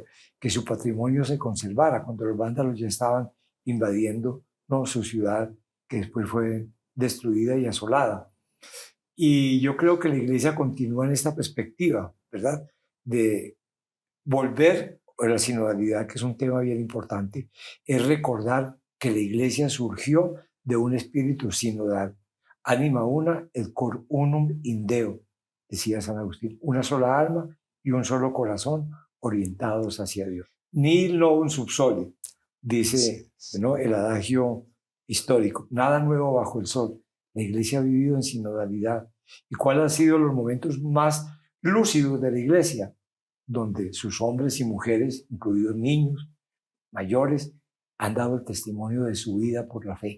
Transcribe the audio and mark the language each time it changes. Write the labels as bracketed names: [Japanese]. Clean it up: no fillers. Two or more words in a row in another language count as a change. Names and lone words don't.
[Spanish] Que su patrimonio se conservara cuando los vándalos ya estaban invadiendo, ¿no?, su ciudad, que después fue destruida y asolada. Y yo creo que la iglesia continúa en esta perspectiva, ¿verdad?, de volver a la sinodalidad, que es un tema bien importante, es recordar que la iglesia surgió de un espíritu sinodal. [Latin] Anima una, et cor unum in Deo, [Spanish] decía San Agustín, una sola alma y un solo corazón orientados hacia Dios. [Latin] Nihil novum sub sole, [Spanish] dice, ¿no?, el adagio histórico, nada nuevo bajo el sol. La iglesia ha vivido en sinodalidad. ¿Y cuáles han sido los momentos más lúcidos de la iglesia? Donde sus hombres y mujeres, incluidos niños, mayores, han dado el testimonio de su vida por la fe.